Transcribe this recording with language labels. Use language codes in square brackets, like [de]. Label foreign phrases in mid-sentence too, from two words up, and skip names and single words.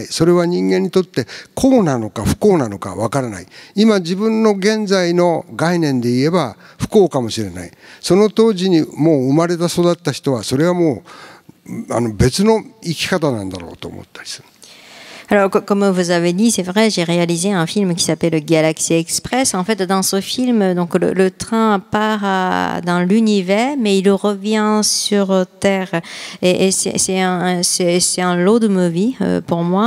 [ja] それは人間にとって幸なのか不幸なのかわからない。今自分の現在の概念で言えば不幸かもしれない。その当時にもう生まれた育った人はそれはもう別の生き方なんだろうと思ったりする。 [fr] Alors, comme vous avez dit, c'est vrai, j'ai réalisé un film qui s'appelle Galaxy Express. En fait, dans ce film, donc le train part dans l'univers, mais il revient sur Terre. Et c'est un [en] road movie [fr] pour moi.